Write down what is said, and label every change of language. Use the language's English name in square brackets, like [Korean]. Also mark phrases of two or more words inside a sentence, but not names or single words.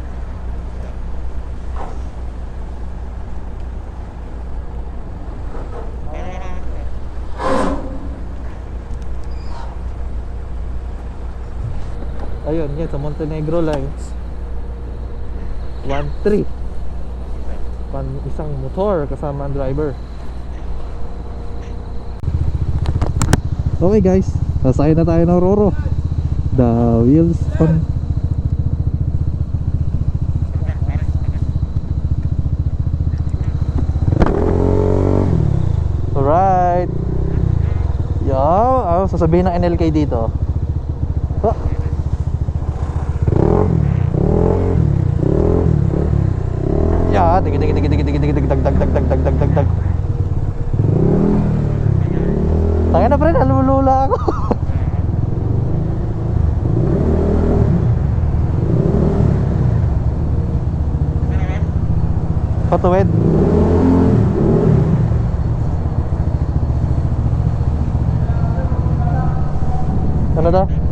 [Filipino] Ayun, yan sa Montenegro Lines. 1-3. Isang motor kasama ang driver. [English] Okay guys, [Filipino] sasakay na tayo ng Roro. [English] The wheels on. Alright. [Filipino] Sasabihin ng NLK dito. Oh. Yeah, dig dig dig dig dig dig dig dag dag dag dag dag dag dag dag. Tayo na pre, nalulula ako. Patuwid. Ano daw?